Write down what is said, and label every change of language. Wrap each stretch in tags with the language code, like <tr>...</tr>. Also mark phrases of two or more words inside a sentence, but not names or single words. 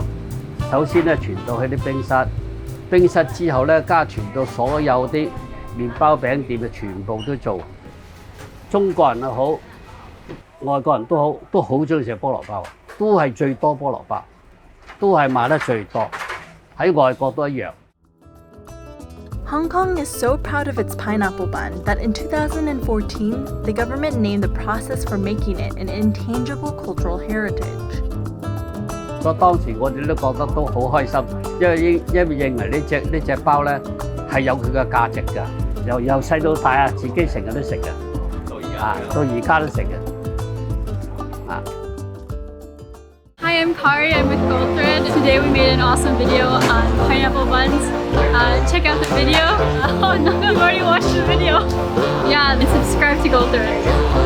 <yue>首先咧傳到去啲冰室，冰室之後咧加傳到所有啲麵包餅店嘅全部都做。中國人又好，外國人都好，都好中意食菠蘿包，都係最多菠蘿包，都係賣得最多。喺外國都一樣。</yue> <en>Hong Kong is so proud of its pineapple bun that in 2014, the government named the process for making it an intangible cultural heritage.</en> <yue>所以當時我哋都覺得都好開心，因為認為呢隻包咧係有佢嘅價值㗎，由細到大啊，自己成日都食嘅，到而家都食嘅，</yue> <en>Hi, I'm Kari. I'm with Goldthread. Today we made an awesome video on pineapple buns. Check out the video. Oh no, you've already watched the video. Yeah, and subscribe to Goldthread.</en>